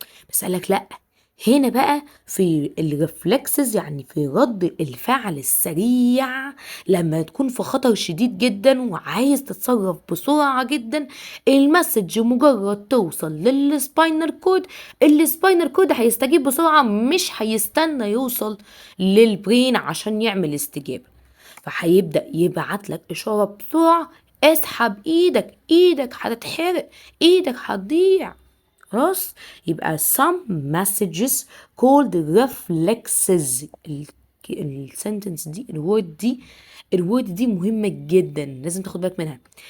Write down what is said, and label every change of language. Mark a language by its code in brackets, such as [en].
[ar] بس قالك لا، هنا بقى في الرفلكسز، يعني في رد الفعل السريع لما تكون في خطر شديد جدا وعايز تتصرف بسرعة جدا، المسج مجرد توصل للسباينال كود، السباينال كود هيستجيب بسرعة، مش هيستنى يوصل للبرين عشان يعمل استجابة. فهيبدأ يبعت لك إشارة بسرعة، اسحب ايدك هتتحرق، ايدك هتضيع. خلاص، يبقى [en] some messages called reflexes. [ar] السنتنس دي الوورد دي مهمة جدا، لازم تاخد بالك منها.